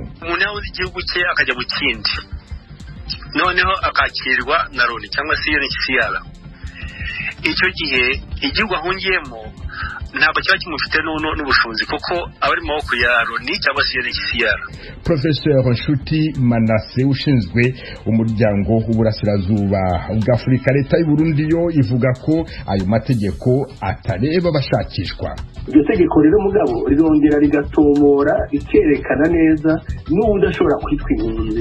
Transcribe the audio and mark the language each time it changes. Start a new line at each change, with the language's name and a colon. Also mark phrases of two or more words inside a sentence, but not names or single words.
Kinyarwanda: Umuntu yabuze igihugu cye akajya mu kindi, noneho akakirwa na Loni cyangwa se UNHCR. Icyo gihe igihugu ahungiyemo ntabwo cyaba kimufite n'ubushobozi kuko abari mu maboko ya Loni cyangwa se UNHCR. Professeur Nshuti Manase ushinzwe umuryango w'uburasirazuba bwa Afurika, leta y'u Burundi yo ivuga ko ayo mategeko atareba bashakishwa. Iryo tegeko rero mugabo rirongera rigatomora ikerekana neza n'udashobora kwitwa impunzi.